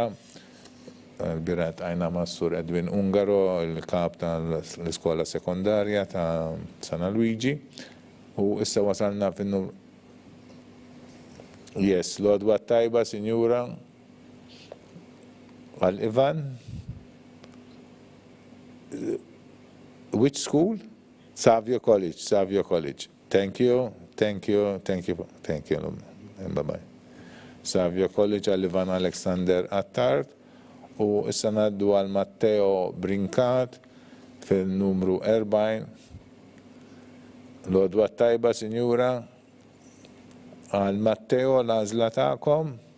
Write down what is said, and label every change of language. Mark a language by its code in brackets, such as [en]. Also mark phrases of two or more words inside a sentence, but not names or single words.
[mt] Birat għajna Massur Edwin Ungaro, il-kap tal-iskola sekundarja ta' Sana Luigi. U issa wasalna finnu. Yes, l-għodwa tajba, Sinjura. Għal Ivan. [en] Which school? Savio College. Thank you. Bye-bye. [mt] Savio College għal Ivan Alexander Attard. U issa ngħaddu għal Matteo Brinkat fil-numru 40. L-għodwa tajba, Sinjura. Għal Matteo l-għażla tagħkom.